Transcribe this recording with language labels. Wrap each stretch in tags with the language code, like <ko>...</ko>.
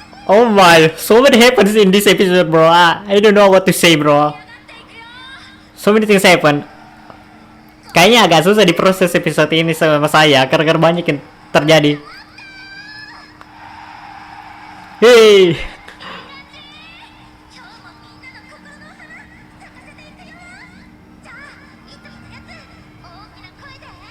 <en>Oh my, so many happens in this episode, bro. I don't know what to say, bro. So many things happen.</en> <id>Kayaknya agak susah diproses episode ini sama saya, karena banyak yang terjadi. Hei,</id> <ja>今日もみんなの心の花咲かせていくよ。じゃあ、いつものやつ大きな声で。</ja>